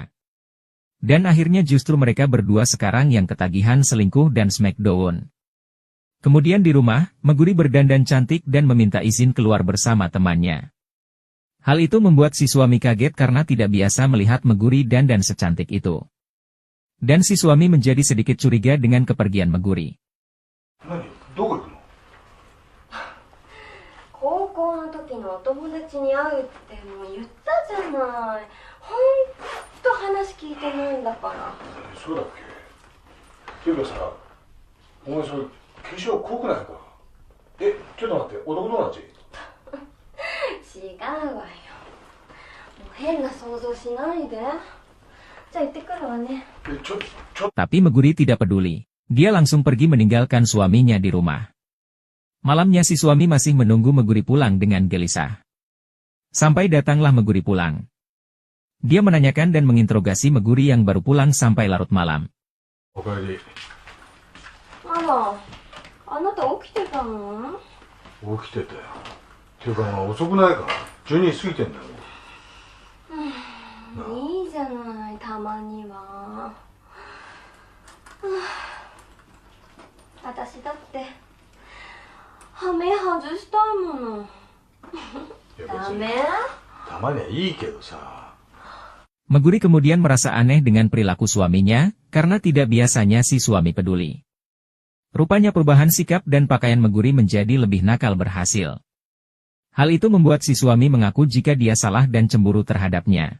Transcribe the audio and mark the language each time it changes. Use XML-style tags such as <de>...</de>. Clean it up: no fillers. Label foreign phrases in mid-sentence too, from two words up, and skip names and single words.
<id>Dan akhirnya justru mereka berdua sekarang yang ketagihan selingkuh dan smackdown. Kemudian di rumah, Meguri berdandan cantik dan meminta izin keluar bersama temannya. Hal itu membuat si suami kaget karena tidak biasa melihat Meguri dandan secantik itu. Dan si suami menjadi sedikit curiga dengan kepergian Meguri.</id> <ja>どこ行くの？高校の時のお友達に会うってもう言ったじゃない。ほんと話聞いてないんだから。そうだっけ？ていうかさ、お前それ化粧濃くないか？ちょっと待って、男友達？違うわよ。もう変な想像しないで。じゃあ行ってくるわね。</ja> <id>Tapi Meguri tidak peduli. Dia langsung pergi meninggalkan suaminya di rumah. Malamnya si suami masih menunggu Meguri pulang dengan gelisah. Sampai datanglah Meguri pulang. Dia menanyakan dan menginterogasi Meguri yang baru pulang sampai larut malam.</id> <ja>おかえり。あら、あなた起きてたの？起きてたよ。ていうか遅くないか？12時過ぎてんだよ。いいじゃない、たまには。私だって羽目外したいもの。ダメ？たまにはいいけどさ。</ja> <id>Meguri kemudian merasa aneh dengan perilaku suaminya, karena tidak biasanya si suami peduli. Rupanya perubahan sikap dan pakaian Meguri menjadi lebih nakal berhasil. Hal itu membuat si suami mengaku jika dia salah dan cemburu terhadapnya.</id>